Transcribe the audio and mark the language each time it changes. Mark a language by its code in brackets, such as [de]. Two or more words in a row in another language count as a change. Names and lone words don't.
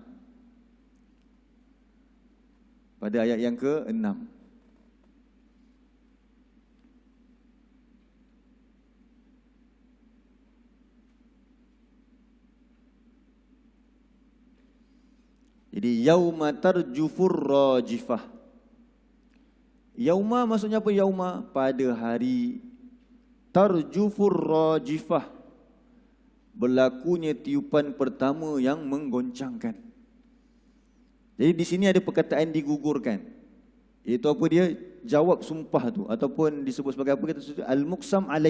[ms] Pada ayat yang ke-6. [ar] Jadi يوم ترجف الراجفة. [ms] Yauma maksudnya apa yauma? Pada hari [ar] ترجف الراجفة, [ms] berlakunya tiupan pertama yang menggoncangkan. Jadi di sini ada perkataan digugurkan. Iaitu apa dia? Jawab sumpah tu, ataupun disebut sebagai apa kita sebut [ar] المقسم عليه.